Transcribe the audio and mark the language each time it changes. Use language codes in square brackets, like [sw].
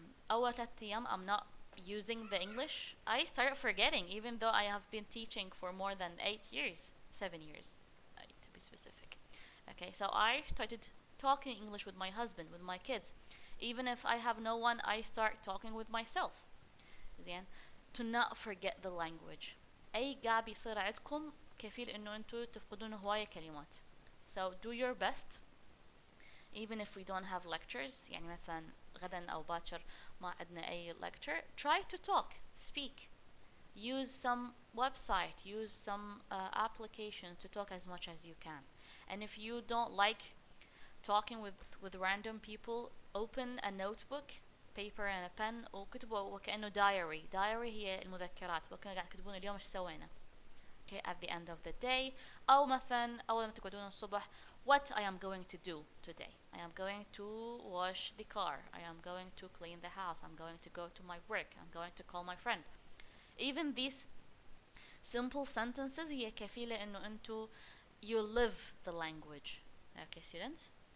[ar] أول 3 أيام [en] I'm not using the English. I started forgetting even though I have been teaching for more than 8 years, 7 years to be specific. Okay, so I started talking English with my husband, with my kids. Even if I have no one, I start talking with myself. زين to not forget the language. [ar] أي قاعد بيصير عندكم كفيل إنه أنتوا تفقدون هواية كلمات. [en] So do your best. Even if we don't have lectures, [ar] يعني مثلا غدا أو باكر ما عندنا أي [en] lecture, try to talk, speak. Use some website, use some application to talk as much as you can. And if you don't like talking with random people, open a notebook, paper and a pen وكتبوا وكأنه diary. [ar] Diary هي المذكرات وكأنه قاعد تكتبون اليوم ايش سوينا. [en] Okay, at the end of the day [ar] أو مثلا أول ما تقعدون الصبح [en] what I am going to do today. I am going to wash the car. I am going to clean the house. I'm going to go to my work. I'm going to call my friend. Even these simple sentences [ar] هي كفيلة إنه أنتوا [en] you live the language. Okay, students?